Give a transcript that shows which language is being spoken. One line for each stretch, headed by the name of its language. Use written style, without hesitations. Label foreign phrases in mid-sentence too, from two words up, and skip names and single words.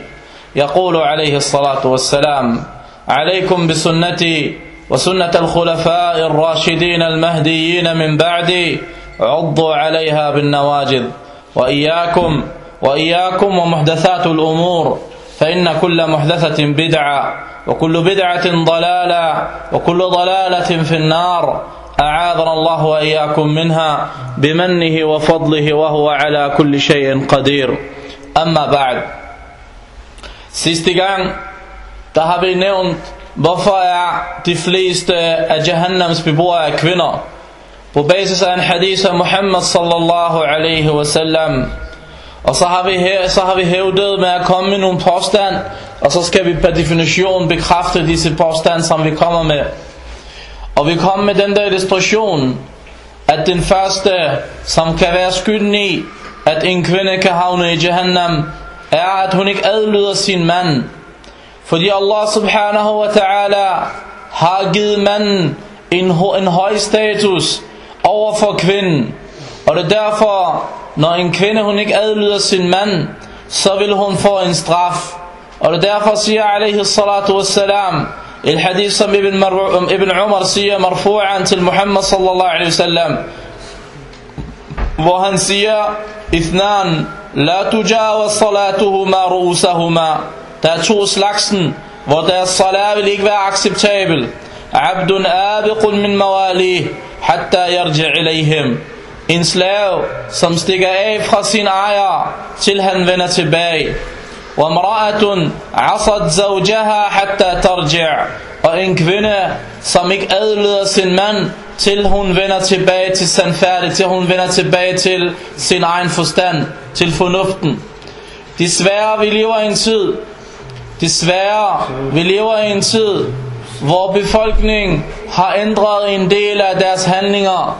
Arabic: يقول عليه الصلاة والسلام: عليكم بسنتي وسنة الخلفاء الراشدين المهديين من بعدي عضوا عليها بالنواجذ وإياكم ومحدثات الأمور فإن كل محدثة بدعة وكل بدعة ضلالة وكل ضلالة في النار أعاذنا الله وإياكم منها بمنه وفضله وهو على كل شيء قدير. أما بعد.
Danish: Sidste gang der har vi nævnt, hvorfor de fleste af Jahannams beboere kvinder, på basis af en hadith af Muhammad
Arabic: صلى الله عليه وسلم.
Danish: Og så har vi hævdet med at komme med nogle påstand, og så skal vi per definition bekræfte disse påstand, som vi kommer med. Og vi kommer med den der illustration, at den første, som kan være skylden i, at en kvinde kan havne i Jahannam, er, at hun ikke adlyder sin mand. Fordi Allah
Arabic: سبحانه وتعالى
Danish: har givet manden en høj status over for kvinden. Og det er derfor, når en kvinde hun ikke adlyder sin mand, så vil hun få en straf. Og det er derfor siger
Arabic: عليه الصلاة والسلام الحديث
Danish: som Ibn Umar siger marfu'an til Muhammad
Arabic: صلى الله عليه وسلم,
Danish: hvor han siger:
Arabic: اثنان لا تجاوز صلاتهما رؤوسهما.
Danish: Der er to slagsen, hvor deres salat vil ikke være acceptabel.
Arabic: عبد آبق من مواليه حتى يرجع إليهم.
Danish: En slave, som stikker af fra sin ejer, til han vender tilbage.
Arabic: وَمْرَأَةٌ عَصَتْ زَوْجَهَا حَتَّى تَرْجِعْ.
Danish: Og en kvinde, som ikke adlyder sin mand, til hun vender tilbage til sandfærdig, til hun vender tilbage til sin egen forstand, til fornuften. Desværre, vi lever i en tid, hvor befolkningen har ændret en del af deres handlinger.